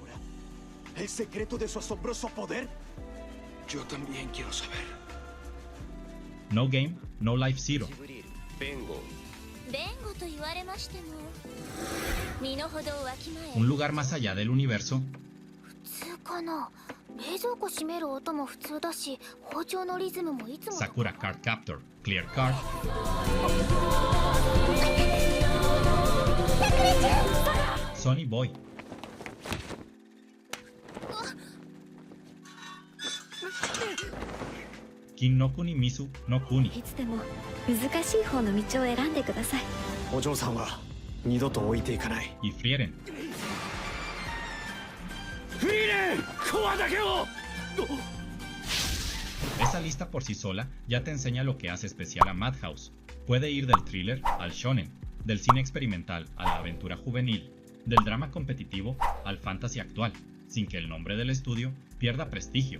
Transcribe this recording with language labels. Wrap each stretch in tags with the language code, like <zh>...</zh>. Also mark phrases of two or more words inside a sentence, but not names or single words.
<es>¿El secreto de su asombroso poder? Yo también quiero saber. No Game, No Life Zero. Vengo. Un lugar más allá del universo. Sakura Card Captor. Clear Card. Sonny Boy. Kin no Kuni Misu no Kuni.</es> <ja>いつでも難しい方の道を選んでください。お嬢さんは二度と置いていかない。</ja> <es>Y Frieren.</es> <ja>フリーレン、コアだけを。</ja> <es>Esa lista por sí sola ya te enseña lo que hace especial a Madhouse. Puede ir del thriller al shonen, del cine experimental a la aventura juvenil, del drama competitivo al fantasy actual, sin que el nombre del estudio pierda prestigio.</es>